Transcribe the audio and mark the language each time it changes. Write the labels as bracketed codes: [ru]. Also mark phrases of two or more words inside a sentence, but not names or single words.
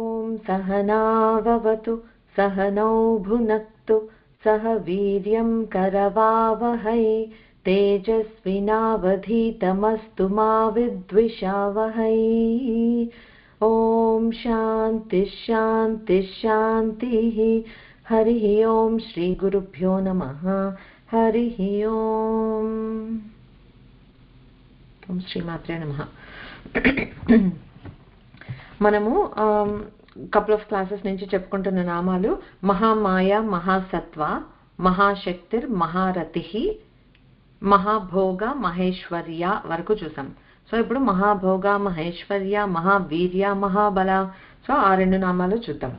[sa] सहनाववतु सहनौ भुनक्तु सह वीर्यं करवावहै तेजस्विनावधीतमस्तु मा विद्विषावहै। ओम शांति शांति शांतिः। हरिः ओम श्री गुरुभ्यो नमः। हरिः ओम। ओम श्रीमात्रे नमः। [te] మనము [en] couple of classes [te] నుంచి చెప్పుకుంటున్న నామాలు మహామాయ, మహాసత్వ, మహాశక్తిర్, మహారథి, మహాభోగ, మహేశ్వర్య వరకు చూసాం. సో ఇప్పుడు మహాభోగ, మహేశ్వర్య, మహావీర్య, మహాబల, సో ఆ రెండు నామాలు చూద్దాం.